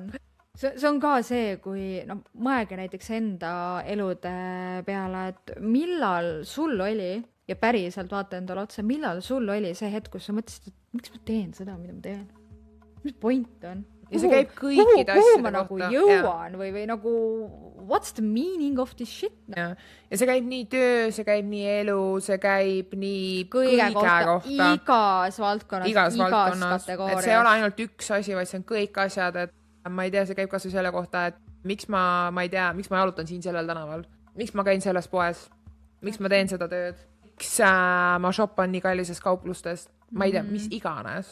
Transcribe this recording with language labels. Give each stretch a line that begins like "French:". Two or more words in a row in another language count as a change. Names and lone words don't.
Estonian: See on ka see, kui mõelge näiteks enda elude peale, et millal sul oli, ja päriselt vaata endale otsa, millal sul oli see hetk, kus sa mõtlesid, et miks ma teen seda, mida ma teen? Mis point on? Ja see käib kõikide asjade kohta. Kuhu ma nagu jõuan või nagu
English: what's the meaning of this shit?
Estonian: Ja see käib nii töö, see käib nii elu, see käib nii kõige kohta. Igas valdkonnas, igas kategoorias. Et see ei ole ainult üks asi, vaid see on kõik asjad, et ma ei tea, see käib kasvõi selle kohta, et miks ma ei tea, miks ma jalutan siin sellel tänaval, miks ma käin selles poes, miks ma teen seda tööd, miks ma shoppan nii kallises kauplustest, ma ei tea, mis iganes.